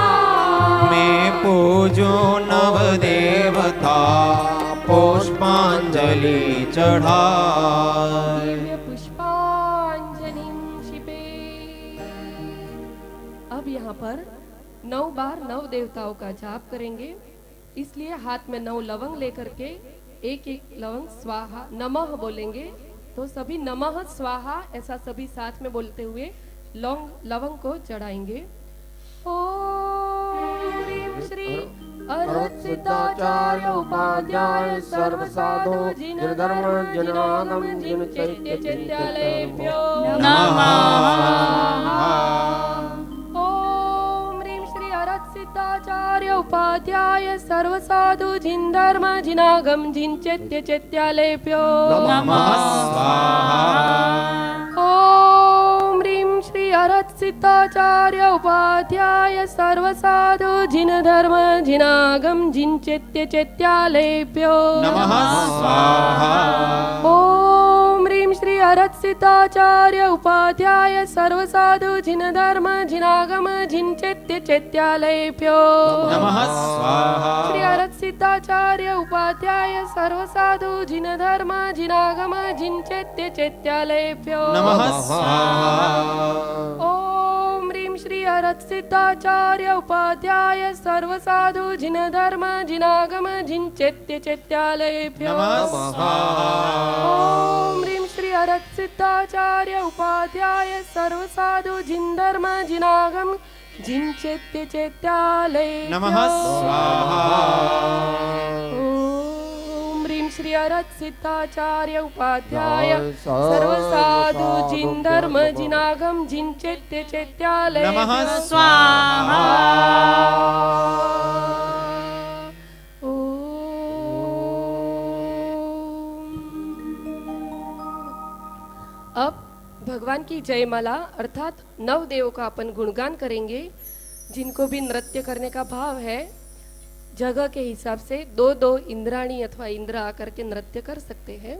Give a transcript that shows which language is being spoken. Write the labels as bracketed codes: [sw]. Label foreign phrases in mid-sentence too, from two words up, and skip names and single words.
[hi] मैं पूजो नव देवता पुष्पांजलि चढ़ाए। पुष्पांजलि शिपे। अब यहाँ पर 9 बार 9 देवताओं का जाप करेंगे, इसलिए हाथ में 9 लवंग लेकर के एक एक लवंग [sa] स्वाहा नमः [hi] बोलेंगे। तो सभी [sa] नमः स्वाहा [hi] ऐसा सभी साथ में बोलते हुए लवंग को चढ़ाएंगे। [sa] ओम ह्रीं श्री अर्हत सिद्धाचार्य उपाध्याय सर्व साधु जिन धर्म जिन आगम जिन चैत्य चैत्यालयेभ्यो नमः। ओम ह्रीं श्री अर्हत सिद्धाचार्य उपाध्याय सर्व साधु जिन धर्म जिन आगम जिन चैत्य चैत्यालयेभ्यो नमः ओम ह्रीं श्री अर्हत सिद्धाचार्य उपाध्याय सर्व साधु जिन धर्म जिन आगम जिन चैत्य चैत्यालयेभ्यो नमः स्वाहा। ओम ह्रीं श्री हरत सिद्धाचार्य उपाध्याय सर्व साधु जिन धर्म जिनागम जिन चैत्य चैत्यालयेभ्यो नमः स्वाहा श्री हरत सिद्धाचार्य उपाध्याय सर्व साधु जिन धर्म जिनागम जिन चैत्य चैत्यालयेभ्यो नमः स्वाहा ओम ह्रीं श्री हरत सिद्धाचार्य उपाध्याय सर्व साधु जिन धर्म जिनागम जिन चैत्य चैत्यालयेभ्यो नमः स्वाहा ओम ह्रीं श्री हरत सिद्धाचार्य उपाध्याय सर्व साधु जिन धर्म जिनागम जिन चैत्य चैत्यालय नमः स्वाहा ओम ह्रीं श्री हरत सिद्धाचार्य उपाध्याय सर्व साधु जिन धर्म जिनागम जिन चैत्य चैत्यालय नमः स्वाहा [hi] अब भगवान की जयमाला अर्थात नव देवों का अपन गुणगान करेंगे। जिनको भी नृत्य करने का भाव है जगह के हिसाब से दो दो इंद्राणी अथवा इंद्र आकर के नृत्य कर सकते हैं।